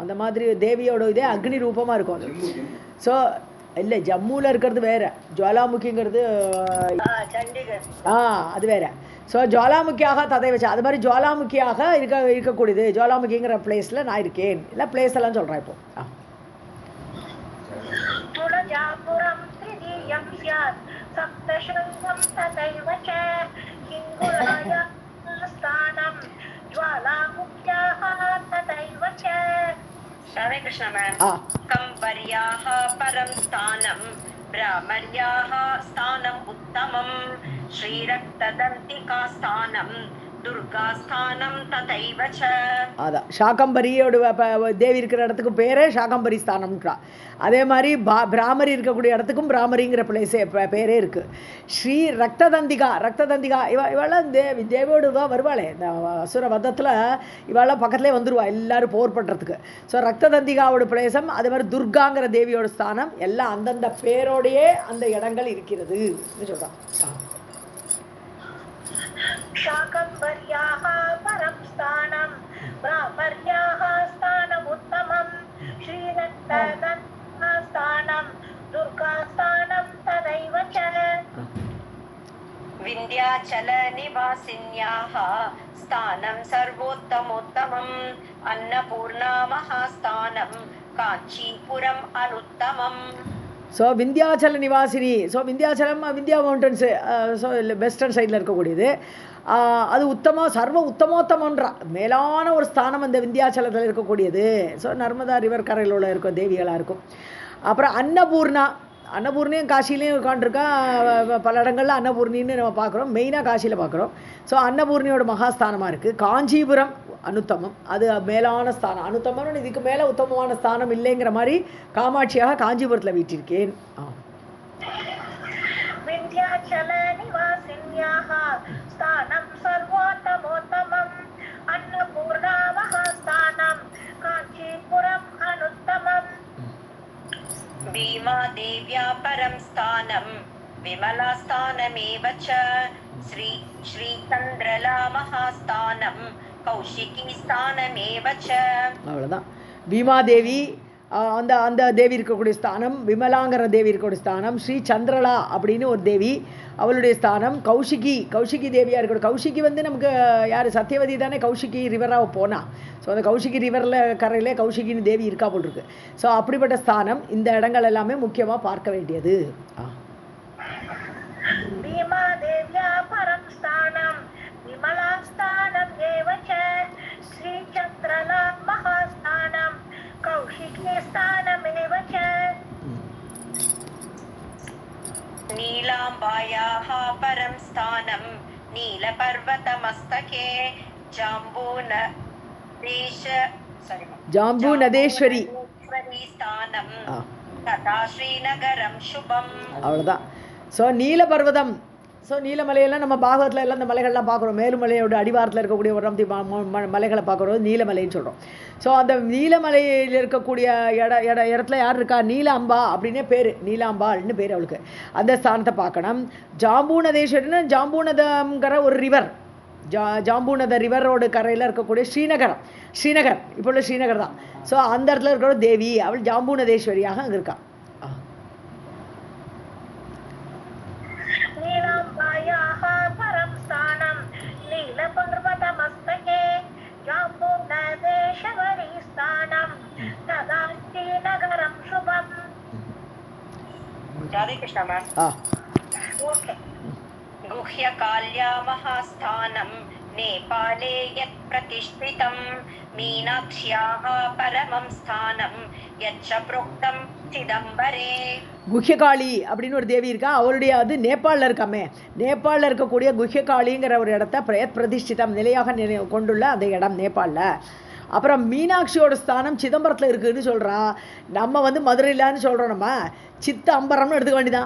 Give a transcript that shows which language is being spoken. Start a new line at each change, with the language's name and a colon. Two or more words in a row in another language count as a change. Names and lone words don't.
Tamil: அந்த மாதிரி தேவியோட இதே அக்னி ரூபமாக இருக்கும் அது. ஸோ இல்லை, ஜம்முவில் இருக்கிறது வேறு, ஜுவாலாமுகிங்கிறது அது வேறு. ஸோ ஜுவாலாமுகியாக ததை வச்சா, அது மாதிரி ஜுவாலாமுகியாக இருக்கக்கூடியது. ஜுவாலாமுகிங்கிற பிளேஸில் நான் இருக்கேன். இல்லை பிளேஸ் எல்லாம் சொல்கிறேன் இப்போ.
Sanskrit: तुलजापुरं तृतीयं स्यात् सप्तशृङ्गं तथैव च हिङ्गुलाया स्थानं ज्वालामुख्याः तथैव च. हरे कृष्ण मैम. कंवर्याः परं स्थानं ब्राह्मण्याः स्थानम् उत्तमं श्रीरक्तदन्तिका स्थानं दुर्गास्थानं तथैव च
Tamil: அதான் சாகம்பரியோட தேவி இருக்கிற இடத்துக்கு பேரே சாகம்பரி ஸ்தானம்ன்றா. அதே மாதிரி பிராமரி இருக்கக்கூடிய இடத்துக்கும் பிராமரிங்கிற பிளேஸே பேரே இருக்குது. ஸ்ரீ ரக்ததந்திகா இவெல்லாம் தேவியோடு தான் வருவாளே இந்த அசுர வதத்தில், இவெல்லாம் பக்கத்துலேயே வந்துடுவா எல்லோரும் போர் பண்ணுறதுக்கு. ஸோ ரக்ததந்திகாவோட பிளேசம், அதே மாதிரி துர்காங்கிற தேவியோட ஸ்தானம் எல்லாம் அந்தந்த பேரோடையே அந்த இடங்கள் இருக்கிறது சொல்கிறான்.
Sanskrit: शाकम्भर्याः परं स्थानं ब्राह्मर्याः स्थानमुत्तमं श्रीरक्तदन्तास्थानं दुर्गास्थानं तदैव च विन्ध्याचलनिवासिन्याः स्थानं सर्वोत्तमोत्तमम् अन्नपूर्णा महास्थानं काञ्चीपुरम् अनुत्तमम्.
Tamil: ஸோ விந்தியாச்சல நிவாசினி, ஸோ விந்தியாச்சலம் விந்தியா மவுண்டன்ஸு, ஸோ
English: western side
Tamil: இருக்கக்கூடியது. அது
Sanskrit: सर्व उत्तमोत्तम
Tamil: மேலான ஒரு ஸ்தானம் அந்த விந்தியாச்சலத்தில் இருக்கக்கூடியது. ஸோ நர்மதா ரிவர் கரையில் உள்ள இருக்கும் தேவிகளாக இருக்கும். அப்புறம் அன்னபூர்ணியும் காசிலையும் உட்காந்துருக்கா. பல இடங்களில் அன்னபூர்ணின்னு நம்ம பார்க்குறோம், மெயினாக காசியில் பார்க்குறோம். ஸோ அன்னபூர்ணியோட மகாஸ்தானமாக இருக்குது. காஞ்சிபுரம் அனுத்தமம், அது மேலான ஸ்தானம். அனுத்தமம்னு இதுக்கு மேலே உத்தமமான ஸ்தானம் இல்லைங்கிற மாதிரி காமாட்சியாக காஞ்சிபுரத்தில் வீட்டிருக்கேன்.
Sanskrit: विन्ध्याचल निवासिन्याः स्थानं सर्वोत्तमोत्तमम् अन्नपूर्णा महास्थानं काञ्चीपुरम् अनुत्तमम्. भीमादेव्या परं स्थानं विमलास्थानमेव च श्रीचन्द्रला महास्थानं कौशिकी स्थानमेव च.
Tamil: அவ்வளோதான். பீமாதேவி அந்த தேவி இருக்கக்கூடிய ஸ்தானம், விமலாங்கிற தேவி இருக்கக்கூடிய ஸ்தானம், ஸ்ரீ சந்திரலா அப்படின்னு ஒரு தேவி அவளுடைய ஸ்தானம், கௌஷிகி தேவியாக இருக்கக்கூடிய. கௌஷிகி நமக்கு யார், சத்தியவதி தானே கௌஷிகி ரிவராக போனா. ஸோ அந்த கௌஷிகி ரிவரில் கரையிலே கௌஷிகின்னு தேவி இருக்கா போல் இருக்கு. ஸோ அப்படிப்பட்ட ஸ்தானம் இந்த இடங்கள் எல்லாமே முக்கியமாக பார்க்க வேண்டியது.
Sanskrit: भीमादेव्या परं स्थानं विमलास्थानं एव च श्रीचन्द्रला महास्थानं कौशिकी स्थानमेव च. नीलाम्बायाः परं स्थानं नीलपर्वतमस्तके ஜாம்பூநதேஸ்வரி स्थानं तथा श्रीनगरं शुभम्.
Tamil: அவ்வளோதான். ஸோ நீலபர்வதம், ஸோ நீலமலையெல்லாம் நம்ம பாகவத்தில் எல்லாம் இந்த மலைகள்லாம் பார்க்குறோம். மேலுமலையோட அடிவாரத்தில் இருக்கக்கூடிய ஒரு மலைகளை பார்க்குறோம், நீலமலைன்னு சொல்கிறோம். ஸோ அந்த நீலமலையில் இருக்கக்கூடிய இடத்துல யார் இருக்கா, நீலாம்பா அப்படின்னே பேர், நீலாம்பாள்னு பேர் அவளுக்கு. அந்த ஸ்தானத்தை பார்க்கணும். ஜாம்பூநதேஸ்வரின்னு ஜாம்பூநதங்கிற ஒரு ரிவர், ஜாம்பூநத ரிவரோட கரையில் இருக்கக்கூடிய ஸ்ரீநகர் இப்போ உள்ள ஸ்ரீநகர் தான். ஸோ அந்த இடத்துல இருக்கிற தேவி அவள் ஜாம்பூநதேஸ்வரியாக அங்கே இருக்கா.
Sanskrit: नीलाम्बायाः परं स्थानं नीलपर्वतमस्तके जाम्बूनदेश्वरी स्थानं तदा श्रीनगरं शुभम्. राधे कृष्ण मैम.
English: ओके.
Sanskrit: गुह्यकाल्या महास्थानं नेपाले यत् प्रतिष्ठितं मीनाक्ष्याः परमं स्थानं यच्च प्रोक्तं चिदम्बरे.
Tamil: குஹ்யகாளி அப்படின்னு ஒரு தேவி இருக்கா, அவருடைய அது நேபாளில் இருக்காமே. நேபாளில் இருக்கக்கூடிய குஹ்யகாளிங்கிற ஒரு இடத்த பிரதிஷ்டிதம் நிலையாக கொண்டுள்ள அந்த இடம் நேபாளில். அப்புறம் மீனாட்சியோட ஸ்தானம் சிதம்பரத்தில் இருக்குதுன்னு சொல்கிறா. நம்ம மதுரையிலான்னு சொல்கிறோம், நம்ம சித்த அம்பரம்னு எடுத்துக்க வேண்டிதான்.